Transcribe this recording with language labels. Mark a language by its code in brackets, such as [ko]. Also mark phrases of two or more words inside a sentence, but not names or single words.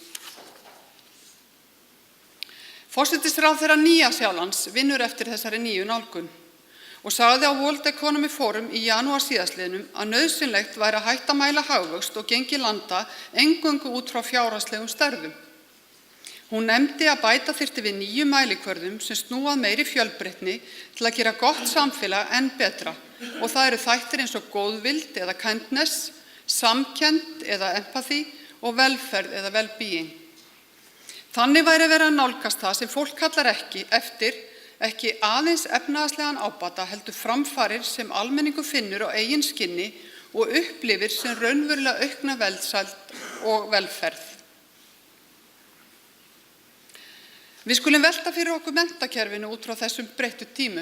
[is] Forsætisráðherra Nýja-Sjálands vinnur eftir þessari nýju nálgun og sagði á World Economic Forum í janúar síðastliðnum að nauðsynlegt væri að hætta að mæla hagvöxt og gengi landa eingöngu út frá fjárhagslegum stærðum. Hún nefndi að bæta þyrfti við nýju mælikvörðum sem snúað meiri fjölbreytni til að gera gott samfélag enn betra og það eru þættir eins og góðvild eða kindness, samkennd eða empathy og velferð eða well-being. Þannig væri verið að nálgast það sem fólk kallar ekki aðeins efnahagslegan ábata heldur framfarir sem almenningur finnur á eigin skinni og upplifir sem raunverulega aukna velsæld og velferð. Við skulum velta fyrir okkur menntakerfinu út frá þessum breyttu tímum.